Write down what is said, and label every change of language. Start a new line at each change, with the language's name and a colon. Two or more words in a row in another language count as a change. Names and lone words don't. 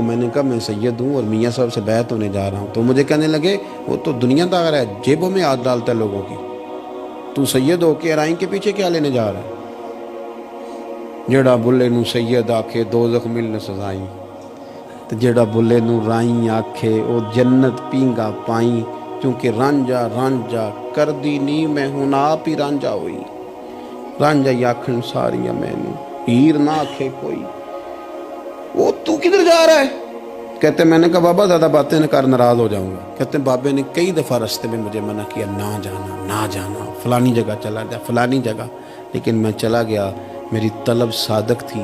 Urdu: میں نے کہا میں سید ہوں اور میاں صاحب سے بیعت ہونے جا رہا ہوں. تو مجھے کہنے لگے وہ تو دنیا دار ہے، جیبوں میں ہاتھ ڈالتا ہے لوگوں کی، تو سید ہو کے ارائیں کے پیچھے کیا لینے جا رہا ہے؟
Punjabi: جڑا بلے نو سید آکھے دوزخ ملن سزائیں، تو جڑا بلے نو رائیں آکھے او جنت پینگا پائیں، کیونکہ رانجا رانجا کر دی نی میں ہوں آپ ہی رانجا ہوئی. رانجا ہی آکھن ساریاں میں نو ہیر نہ آکھے کوئی.
Urdu: وہ تو کدھر جا رہا ہے؟ کہتے میں نے کہا بابا زیادہ باتیں نہ کر ناراض ہو جاؤں گا. کہتے بابے نے کئی دفعہ رستے میں مجھے منع کیا نہ جانا نہ جانا، فلانی جگہ چلا جا فلانی جگہ، لیکن میں چلا گیا. میری طلب صادق تھی.